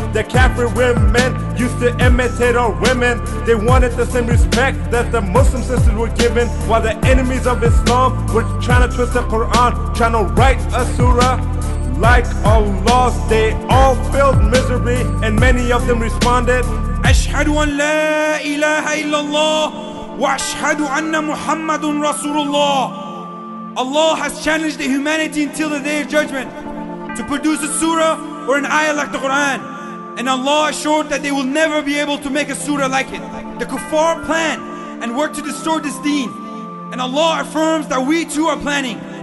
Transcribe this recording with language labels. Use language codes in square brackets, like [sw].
[en] The Kafir women used to imitate our women. They wanted the same respect that the Muslim sisters were given, while the enemies of Islam were trying to twist the Quran, trying to write a surah like Allah's. They all failed miserably, and many of them responded, [ar] أشهد أن لا إله إلا الله وأشهد أن محمد رسول الله. [en] Allah has challenged the humanity until the day of judgment to produce a surah or an ayah like the Quran, and Allah assured that they will never be able to make a surah like it. The kuffar plan and work to destroy this deen, and Allah affirms that we too are planning.